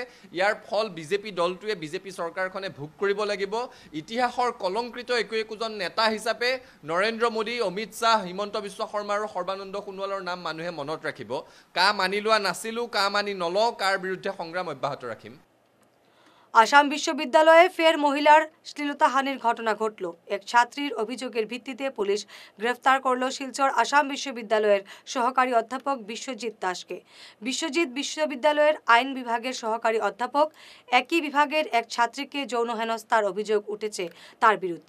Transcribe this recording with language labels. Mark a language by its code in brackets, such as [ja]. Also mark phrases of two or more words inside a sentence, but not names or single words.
[as] ইয়াৰ ফল বিজেপি দলটোৱে বিজেপি চৰকাৰখনে ভোগ কৰিব লাগিব। ইতিহাসৰ কলংকৃত একোজন নেতা হিচাপে নৰেন্দ্ৰ মোদী, অমিত শ্বাহ, হিমন্ত বিশ্ব শৰ্মা আৰু সৰ্বানন্দ সোণোৱালৰ নাম মানুহে মনত ৰাখিব। কা মানি লোৱা নাছিলো, কা মানি নলওঁ, কাৰ বিৰুদ্ধে সংগ্ৰাম অব্যাহত ৰাখিম। [bn] আসাম বিশ্ববিদ্যালয়ে ফের মহিলার শ্লীলতাহানির ঘটনা ঘটল। এক ছাত্রীর অভিযোগের ভিত্তিতে পুলিশ গ্রেফতার করল শিলচর আসাম বিশ্ববিদ্যালয়ের সহকারী অধ্যাপক বিশ্বজিৎ দাসকে। বিশ্বজিৎ বিশ্ববিদ্যালয়ের আইন বিভাগের সহকারী অধ্যাপক। একই বিভাগের এক ছাত্রীকে যৌন হেনস্থার অভিযোগ উঠেছে তার বিরুদ্ধে।